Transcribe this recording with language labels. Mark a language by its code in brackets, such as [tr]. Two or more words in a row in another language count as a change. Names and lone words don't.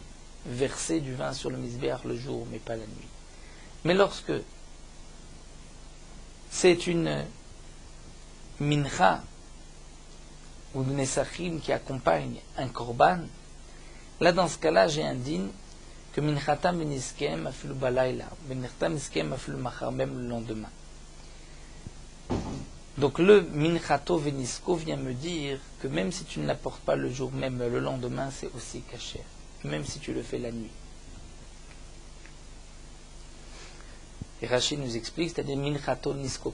[fr] Verser du vin sur le misbéach le jour, mais pas la nuit. Mais lorsque c'est une mincha ou une nesachim qui accompagne un korban, là dans ce cas-là j'ai un din que [he] מנחתם ונסכיהם אפילו בלילה, מנחתם ונסכיהם אפילו מחר, [fr] même le lendemain. Donc le [he] מנחתו ונסכו [fr] vient me dire que même si tu ne l'apportes pas le jour même, le lendemain c'est aussi caché, même si tu le fais la nuit. Et Rachid nous explique, c'est-à-dire [he] מנחתו נסכו.